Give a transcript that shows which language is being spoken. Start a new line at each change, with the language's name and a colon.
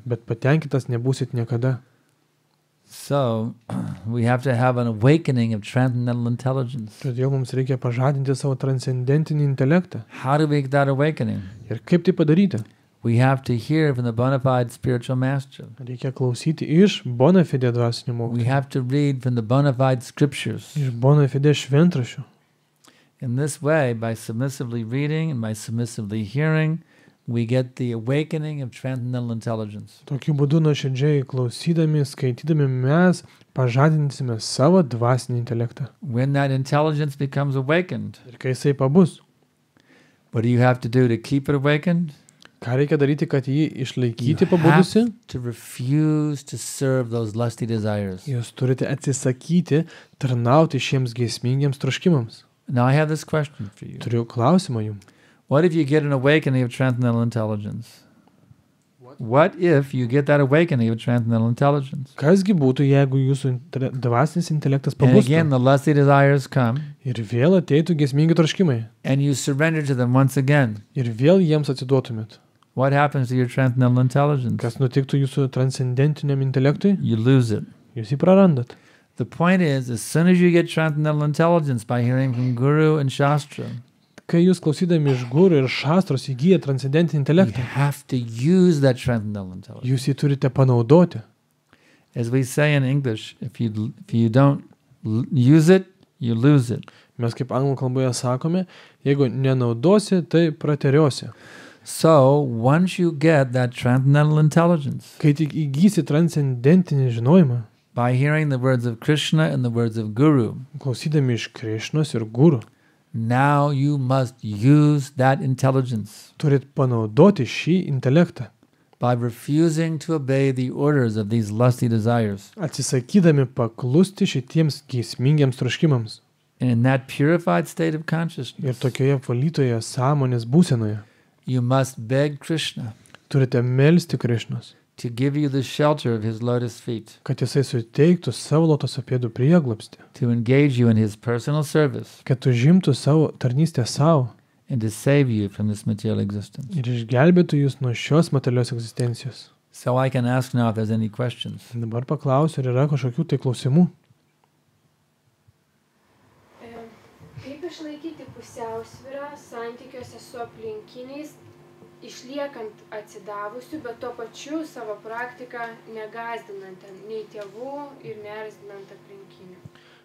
Lithuanian: bet patenkintas nebūsit niekada.
English: So we have to have an awakening of transcendental intelligence.
Lithuanian: Todėl mums reikia pažadinti savo transcendentinį intelektą.
English: How do we get that awakening?
Lithuanian: Ir kaip tai padaryti?
English: We have to hear from the bona fide spiritual master.
Lithuanian: Reikia klausyti iš bona fide dvasinio
English: We
Lithuanian: mokytojo,
English: have to read from the bona fide scriptures.
Lithuanian: iš bona fide šventraščių.
English: In this way, by submissively reading and by submissively hearing, we get the awakening of transcendental intelligence.
Lithuanian: Tokiu būdu nuoširdžiai klausydami, skaitydami mes pažadinsime savo dvasinį intelektą.
English: When that intelligence becomes awakened,
Lithuanian: Ir kai jisai pabus,
English: what do you have to do to keep it awakened?
Lithuanian: ką reikia daryti, kad jį
English: You
Lithuanian: išlaikyti
English: have
Lithuanian: pabudusi?
English: to refuse to serve those lusty desires.
Lithuanian: Jūs turite atsisakyti tarnauti šiems geismingiems troškimams.
English: Now I have this question for you.
Lithuanian: Turiu klausimą jums.
English: What if you get an awakening of transcendental intelligence? What if you get that awakening of transcendental intelligence?
Lithuanian: Kasgi būtų, jeigu jūsų dvasinis intelektas
English: And again,
Lithuanian: pabustų
English: the lusty desires come,
Lithuanian: ir vėl ateitų geismingi troškimai
English: and you surrender to them once again.
Lithuanian: ir vėl jiems atsiduotumėt?
English: What happens to your transcendental intelligence?
Lithuanian: Kas nutiktų jūsų transcendentiniam intelektui?
English: You lose it.
Lithuanian: Jūs jį prarandat.
English: The point is, as soon as you get transcendental intelligence by hearing from Guru and Shastra,
Lithuanian: Kai jūs klausydami iš gurų ir šastros įgyja transcendentinį
English: you
Lithuanian: intelektą,
English: have to use that transcendental intelligence.
Lithuanian: jūs jį turite panaudoti.
English: As we say in English, if you don't use it, you lose it.
Lithuanian: Mes kaip anglų kalboje sakome, jeigu nenaudosi, tai prateriosi.
English: So once you get that transcendental intelligence
Lithuanian: Kai tik įgysi transcendentinį žinojimą,
English: by hearing the words of Krishna and the words of Guru,
Lithuanian: klausydami iš Krišnos ir gurų,
English: now you must use that intelligence
Lithuanian: turit panaudoti šį intelektą,
English: by refusing to obey the orders of these lusty desires.
Lithuanian: atsisakydami paklusti šitiems geismingiams troškimams.
English: And in that purified state of
Lithuanian: Ir
English: consciousness,
Lithuanian: tokioje valytoje sąmonės būsenoje
English: you must beg Krishna
Lithuanian: turite melsti Krišnos,
English: to give you the shelter of his lotus feet,
Lithuanian: kad jisai suteiktų savo lotoso pėdų prieglobstį,
English: to engage you in his personal service,
Lithuanian: kad užimtų savo tarnystę savo
English: and to save you from this material existence.
Lithuanian: ir išgelbėtų jūs nuo šios materialios egzistencijos.
English: So I can ask now if there's any questions.
Lithuanian: Dabar paklausiu, ar yra kažkokių tai klausimų. Kaip išlaikyti pusiausvyrą santykiuose su aplinkiniais, išliekant atsidavusiu, bet tuo pačiu savo praktiką negazdinant nei tėvų ir neerzinant aplinkinių?